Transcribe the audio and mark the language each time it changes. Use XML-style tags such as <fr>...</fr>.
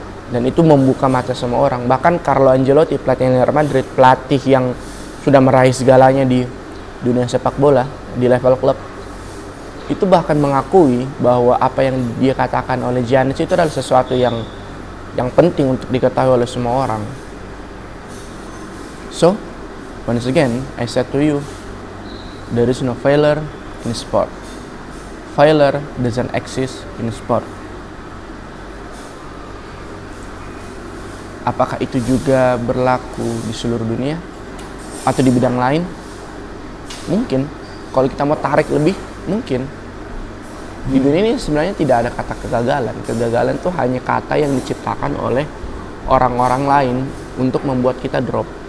<id>Dan itu membuka mata semua orang. Bahkan Carlo Ancelotti, pelatih Real Madrid, pelatih yang sudah meraih segalanya di dunia sepak bola, di level klub, itu bahkan mengakui bahwa apa yang dia katakan oleh Giannis itu adalah sesuatu yang penting untuk diketahui oleh semua orang.</id> <en>So, once again, I said to you, there is no failure in sport. Failure doesn't exist in sport.</en> <id>Apakah itu juga berlaku di seluruh dunia atau di bidang lain? Mungkin. Kalau kita mau tarik lebih, mungkin. Di dunia ini sebenarnya tidak ada kata kegagalan. Kegagalan itu hanya kata yang diciptakan oleh orang-orang lain untuk membuat kita drop.</id>